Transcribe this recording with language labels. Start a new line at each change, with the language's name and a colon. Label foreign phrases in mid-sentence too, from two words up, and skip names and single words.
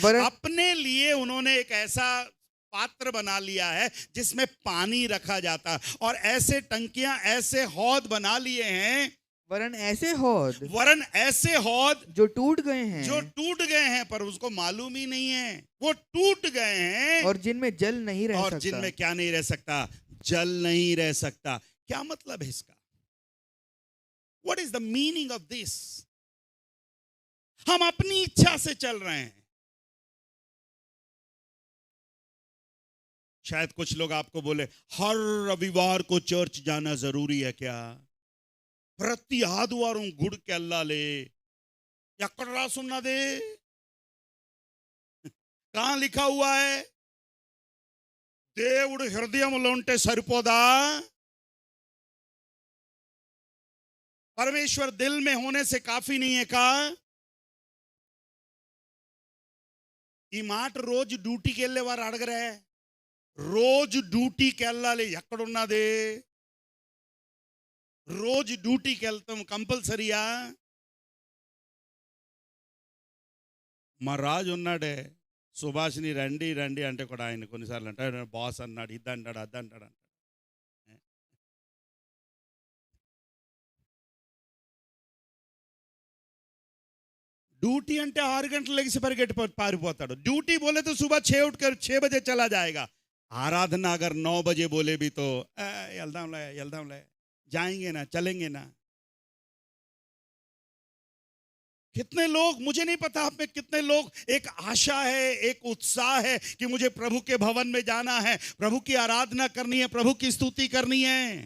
Hindi: अपने लिए उन्होंने एक ऐसा पात्र बना लिया है जिसमें पानी रखा जाता, और ऐसे टंकियां, ऐसे हौद बना लिए हैं, वरन ऐसे हौद जो टूट गए हैं, पर उसको मालूम ही नहीं है वो टूट गए हैं, और जिनमें जल नहीं रह सकता। जिनमें क्या नहीं रह सकता? जल नहीं रह सकता। क्या मतलब है इसका?
English: What is the meaning of this?
Hindi: हम अपनी इच्छा से चल रहे हैं। शायद कुछ लोग आपको बोले, हर रविवार को चर्च जाना जरूरी है क्या?
Telugu: ప్రతి ఆదివారం గుడికి వెళ్ళాలి, ఎక్కడ రాసున్నది?
Hindi: कहां लिखा हुआ है?
Telugu: దేవుడు హృదయంలో ఉంటే సరిపోదా?
Hindi: परमेश्वर दिल में होने से काफी नहीं है का?
Telugu: ఈ మాట రోజు డ్యూటీకి వెళ్ళే వారు అడగరే, రోజు డ్యూటీకి వెళ్ళాలి. ఎక్కడున్నది? రోజు డ్యూటీకి వెళ్తాం కంపల్సరీయా? మా రాజు ఉన్నాడే, సుభాషిని రండి రండి అంటే కూడా ఆయన కొన్నిసార్లు అంటాడు బాస్ అన్నాడు, ఇది అంటాడు, అది అంటాడు అంటాడు. ड्यूटी అంటే 6 గంటలు లెగిసి పరిగెట్టి పారిపోతాడు.
Hindi: ड्यूटी बोले तो सुबह 6 उठकर 6 बजे चला जाएगा. आराधना अगर 9 बजे बोले भी तो यल्दामले जाएंगे ना, चलेंगे ना. कितने लोग, मुझे नहीं पता आप में कितने लोग, एक आशा है, एक उत्साह है कि मुझे प्रभु के भवन में जाना है, प्रभु की आराधना करनी है, प्रभु की स्तुति करनी है.